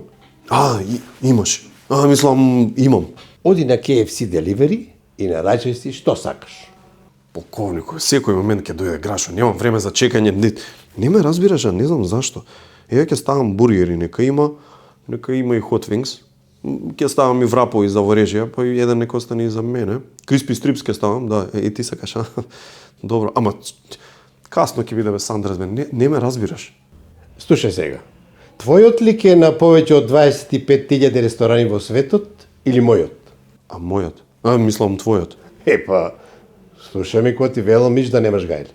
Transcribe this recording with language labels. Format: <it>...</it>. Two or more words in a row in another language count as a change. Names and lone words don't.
<mk>Имаш. Мислам, имам. Оди на KFC Delivery и нараѓај си што сакаш. Полковнику, секој момент ќе дојде Грашо, немам време за чекање. Не ме разбираш, а не знам зашто. Ја ќе ставам бургери, нека има и</mk> <en>hot wings.</en> <mk>Ќе ставам и врапови за во режија, па и еден нека остане и за мене.</mk> <en>Crispy strips</en> <mk>ќе ставам, да, и ти сакаш, а? Добро, ама касно ќе биде бе Сандерс, не ме разбираш. Слушај сега. Твојот лик е на повеќе од 25.000 ресторани во светот или мојот? А мојот? Мислам твојот. Епа, слушај ми кој ти велам, миш да немаш гајле.</mk>